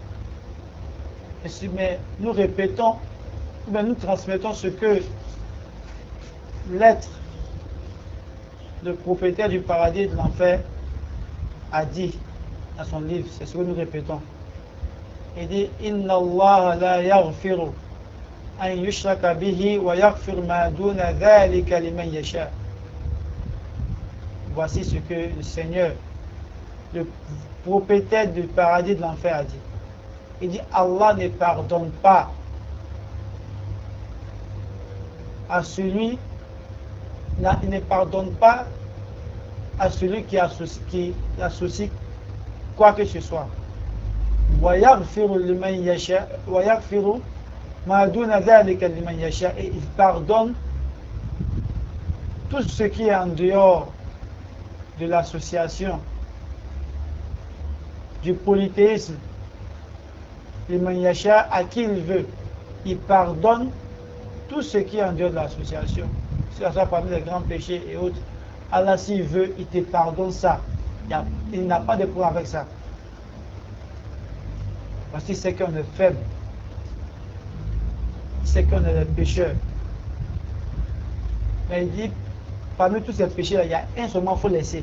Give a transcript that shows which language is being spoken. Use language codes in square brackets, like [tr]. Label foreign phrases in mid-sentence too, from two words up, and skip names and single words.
[fr] Mais nous répétons, mais nous transmettons ce que l'être, le propriétaire du paradis et de l'enfer, a dit dans son livre. C'est ce que nous répétons. Il dit [ar] إن الله لا يغفر أن يشرك به ويغفر ما دون ذلك لمن يشاء. [fr] Voici ce que le Seigneur, le propriétaire du paradis et de l'enfer, a dit. Il dit Allah ne pardonne pas à celui, il ne pardonne pas à celui qui associe quoi que ce soit. [ar] وَيَغْفِرُ لِمَنْ يَشَاءُ وَيَغْفِرُ مَا دُونَ ذَلِكَ لِمَنْ يَشَاءُ. [fr] Et il pardonne tout ce qui est en dehors de l'association, du polythéisme, [ar] لمن يشاء, [fr] à qui il veut. Il pardonne tout ce qui est en dehors de l'association. C'est ça parmi les grands péchés et autres. Allah, s'il veut, il te pardonne ça. Il n'a pas de problème avec ça. Parce qu'il sait qu'on est faible. Il sait qu'on est des pécheurs. Mais il dit, parmi tous ces péchés-là, il y a un seulement qu'il faut laisser.